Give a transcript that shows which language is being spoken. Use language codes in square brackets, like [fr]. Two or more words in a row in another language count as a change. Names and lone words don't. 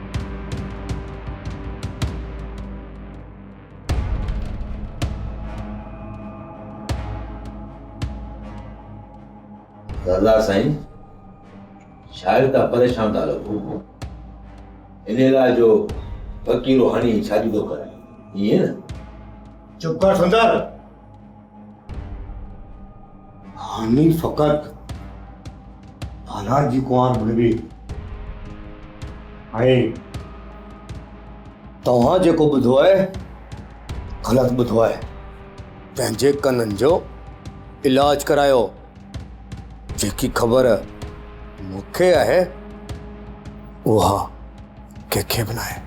[sd] सरदार साईं शायद का परेशान था लगो इन लाइ जो फकीर रूहानी शादी तो करे ये ना। चुप कर सुंदर। हानी फकत हालात जी कुआर बणवी ऐं तव्हां जेको ॿुधो आहे ग़लति ॿुधो आहे। पंहिंजे कननि जो इलाज करायो। जेकी ख़बर मूंखे आहे उहा कंहिंखे बि न आहे।